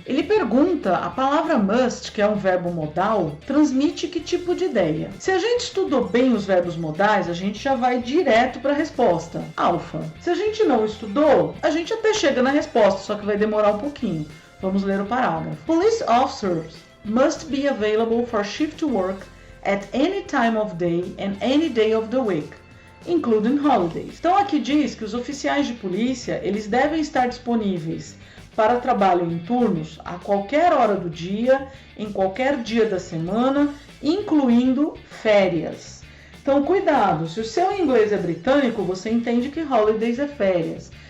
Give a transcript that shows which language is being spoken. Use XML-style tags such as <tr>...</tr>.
<pt>Ele pergunta, a palavra must, que é um verbo modal, transmite que tipo de ideia? Se a gente estudou bem os verbos modais, a gente já vai direto para a resposta. Alfa. Se a gente não estudou, a gente até chega na resposta, só que vai demorar um pouquinho. Vamos ler o parágrafo.</pt> <en>Police officers must be available for shift work at any time of day and any day of the week, including holidays.</en> <pt>Então aqui diz que os oficiais de polícia, eles devem estar disponíveis para trabalho em turnos a qualquer hora do dia, em qualquer dia da semana, incluindo férias. Então cuidado, se o seu inglês é britânico, você entende que holidays é férias.</pt>